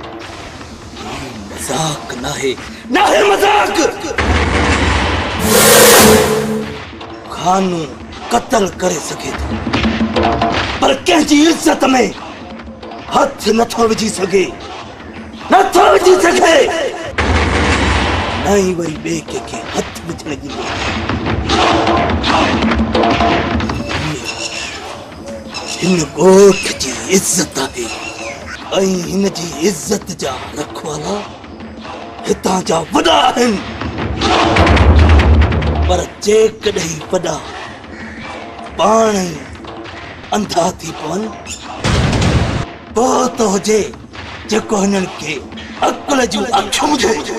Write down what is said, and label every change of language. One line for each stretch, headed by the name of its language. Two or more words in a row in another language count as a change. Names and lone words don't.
Sindhi: मजाक ना है मजाक खानू कत्ल करे सके तो पर कंहिंजी इज्जत में हथ नथो विझी सके नहीं वरी बे के हथ विझण जी इन गोठ जी इज्जत है इन जी इज्जत जा रखवाला हितां जा वॾा आहिनि पर जेकॾहिं वॾा पाण ई अंधा थी पवनि पोइ त हुजे जेको हिननि खे अकुल जूं अखियूं हुजे